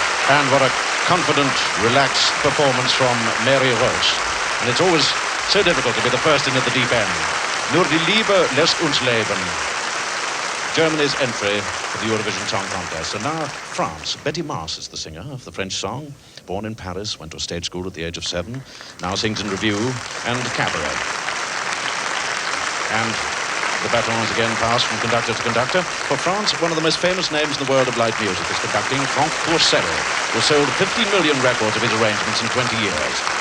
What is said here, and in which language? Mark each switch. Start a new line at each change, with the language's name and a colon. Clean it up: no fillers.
English: And what a confident, relaxed performance from Mary Ross. And it's always so difficult to be the first in at the deep end.
German: Nur die Liebe lässt uns leben.
English: Germany's entry to the Eurovision Song Contest. And now France. Betty Mars is the singer of the French song. Born in Paris, went to a stage school at the age of 7. Now sings in revue and cabaret. And Paul Kuhn, the composer, arranger, pianist and singer, The baton is again passed from conductor to conductor. For France, one of the most famous names in the world of light music is conducting Franck Pourcel, who sold 15 million records of his arrangements in 20 years.